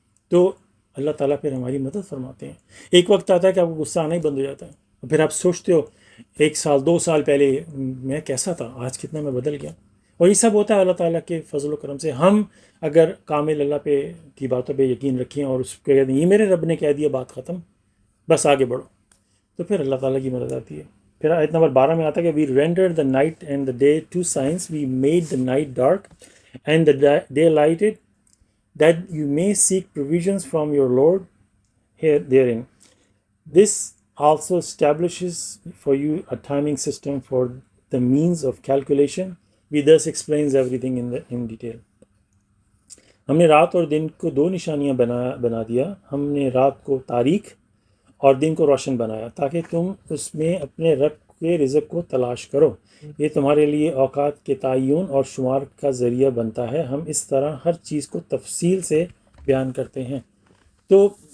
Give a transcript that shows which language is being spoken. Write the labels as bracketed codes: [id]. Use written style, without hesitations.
[ur] تو اللہ تعالیٰ پھر ہماری مدد فرماتے ہیں۔ ایک وقت آتا ہے کہ آپ کو غصہ آنا ہی بند ہو جاتا ہے، اور پھر آپ سوچتے ہو 1 سال 2 سال پہلے میں کیسا تھا، آج کتنا میں بدل گیا۔ اور یہ سب ہوتا ہے اللہ تعالیٰ کے فضل و کرم سے۔ ہم اگر کامل اللہ پہ کی باتوں پہ یقین رکھیں اور اس کو کہہ دیں یہ میرے رب نے کہہ دیا، بات ختم، بس آگے بڑھو، تو پھر اللہ تعالیٰ کی مدد آتی ہے۔ پھر آیت نمبر 12 میں آتا ہے کہ [en] We rendered the night and the day two signs, we made the night dark and the day lighted that you may seek provisions from your Lord therein. This also establishes for you a timing system for the means of calculation. We thus explains everything in detail. [ur] ہم نے رات اور دن کو 2 نشانیاں بنا دیا، ہم نے رات کو تاریک اور دن کو روشن بنایا، تاکہ تم اس میں اپنے رب کے رزق کو تلاش کرو، یہ تمہارے لیے اوقات کے تعین اور شمار کا ذریعہ بنتا ہے۔ ہم اس طرح ہر چیز کو تفصیل سے بیان کرتے ہیں۔ تو